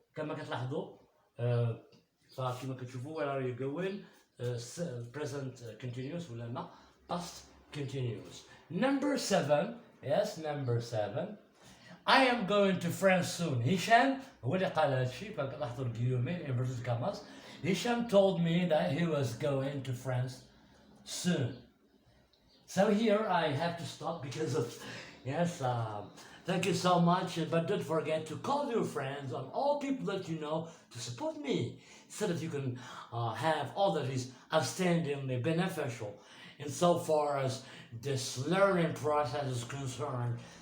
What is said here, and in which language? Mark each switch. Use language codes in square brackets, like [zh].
[ar] كما كتلاحظوا فكما كتشوفوا [en] where are you going, present continuous [ar] ولا لا, [en] past continuous. Number 7, yes, number 7, I am going to France soon. [ar] هشام هو اللي قال هذا الشيء, فلاحظوا الجيومين [en] inverted commas. Hisham told me that he was going to France soon. So here I have to stop because of, yes, thank you so much, but don't forget to call your friends and all people that you know to support me so that you can have all that is outstandingly beneficial insofar as this learning process is concerned.